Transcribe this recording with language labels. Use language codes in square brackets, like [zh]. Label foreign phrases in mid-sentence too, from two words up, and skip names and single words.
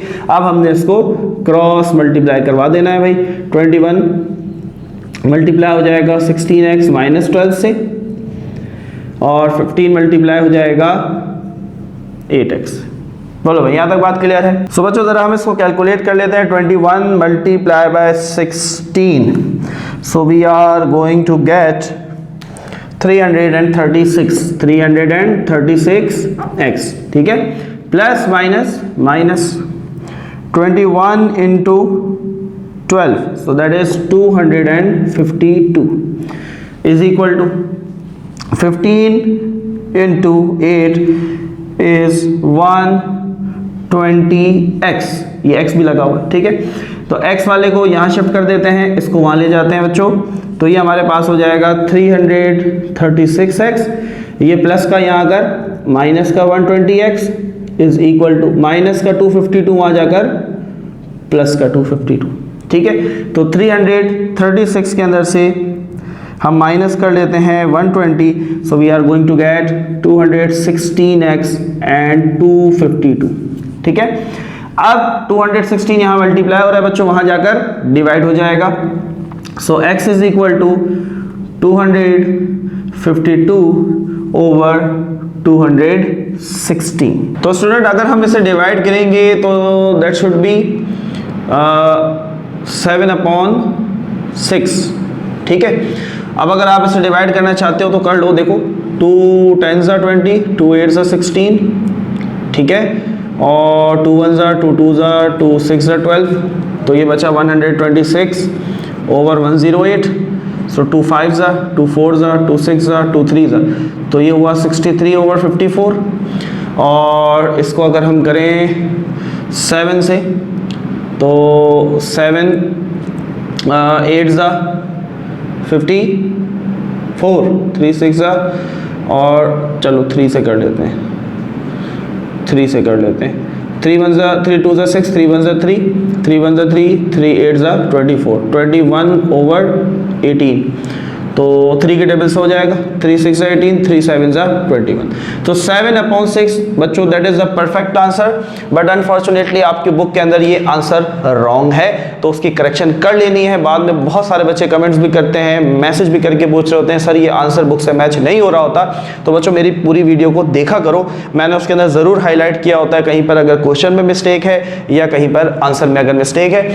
[hi] अब हमने इसको क्रॉस मल्टीप्लाई करवा देना है भाई। 21 मल्टीप्लाई हो जाएगा 16x माइनस 12 से, और 15 मल्टीप्लाई हो जाएगा 8x। बोलो भाई, यहाँ तक बात क्लियर है। सो बच्चों जरा हम इसको कैलकुलेट कर लेते हैं। [en] 21 multiply by 16, so we are going to get 336x, [hi] ठीक है, [en] plus minus minus 21 into 12, so that is 252 is equal to 15 into 8 is 120x, [hi] ये x भी लगा हुआ, ठीक है। तो x वाले को यहाँ शिफ्ट कर देते हैं, इसको वहाँ ले जाते हैं बच्चों, तो ये हमारे पास हो जाएगा 336x, ये प्लस का यहाँ अगर माइनस का 120x [en] is equal to [hi] माइनस का 252 वहाँ जाकर प्लस का 252, ठीक है। तो 336 के अंदर से हम माइनस कर लेते हैं 120, [en] so we are going to get 216x and 252, [hi] ठीक है। अब 216 यहाँ मल्टीप्लाई हो रहा है बच्चों, वहाँ जाकर डिवाइड हो जाएगा, [en] so x is equal to 252 over 216. [hi] तो स्टूडेंट अगर हम इसे डिवाइड करेंगे तो [en] that should be [hi] 7/6, ठीक है। अब अगर आप इसे डिवाइड करना चाहते हो तो कर लो, देखो [en] 2 10s are 20, 2 8s are 16, [hi] ठीक है, और [en] 2 1s are 2 2s are 2 6 are 12, [hi] तो ये बचा 126 ओवर 108, [en] so 2 5s are 2 4s are 2 6s are 2 3s are, [hi] तो ये हुआ 63 ओवर 54। और इसको अगर हम करें 7 से तो [en] 7 8s are 54, 3 6 are, [hi] और चलो 3 से कर लेते हैं, 3 से कर लेते हैं, [en] 3 1s are 3 2s are 6, 3 1s are 3, 3 1s are 3, 3 8s are 24, 21 over 18, [hi] तो 3 के टेबल से हो जाएगा, [en] 3 6 are 18, 3 7s are 21, [hi] तो 7/6 बच्चों [en] that is the perfect answer. but unfortunately [hi] आपकी बुक के अंदर ये आंसर रॉन्ग है, तो उसकी करेक्शन कर लेनी है। बाद में बहुत सारे बच्चे कमेंट्स भी करते हैं, मैसेज भी करके पूछ रहे होते हैं सर ये आंसर बुक से मैच नहीं हो रहा होता। तो बच्चों मेरी पूरी वीडियो को देखा करो, मैंने उसके अंदर ज़रूर हाईलाइट किया होता है कहीं पर अगर क्वेश्चन में मिस्टेक है या कहीं पर आंसर में अगर मिस्टेक है।